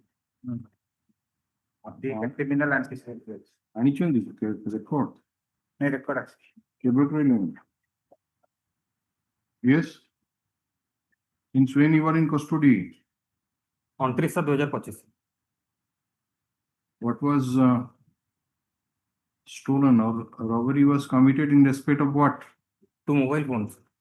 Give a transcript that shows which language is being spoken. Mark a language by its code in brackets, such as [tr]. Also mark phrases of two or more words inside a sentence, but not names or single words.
[en] criminal antecedent [or] ଆଣିଛନ୍ତି ରେକର୍ଡ ନାଇଁ ରେକର୍ଡ ଅଛି। କେବେ କହିଲେଣି? [en] Yes. Since when you are in custody? 29/2025. What was stolen or robbery was committed in respect of what? 2 mobile phones.